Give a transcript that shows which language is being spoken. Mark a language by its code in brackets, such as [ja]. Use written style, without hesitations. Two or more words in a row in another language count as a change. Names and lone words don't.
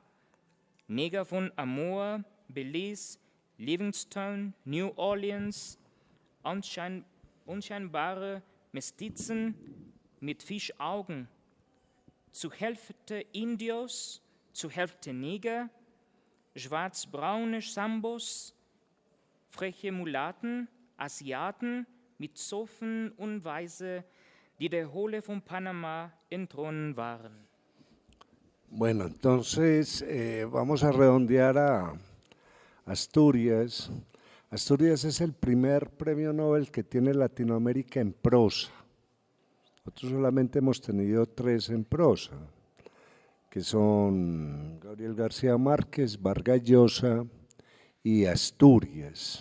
[de] Neger von Amor, Belize, Livingston, New Orleans, unscheinbare Mestizen mit Fischaugen, zur Hälfte Indios, zur Hälfte Neger, schwarz-braune Sambos, freche Mulatten, Asiaten mit Zofen und Weise, die der Hohle von Panama entronnen waren. [es] Bueno, entonces vamos a redondear a Asturias. Asturias es el primer premio Nobel que tiene Latinoamérica en prosa. Nosotros solamente hemos tenido 3 en prosa, que son Gabriel García Márquez, Vargas Llosa y Asturias.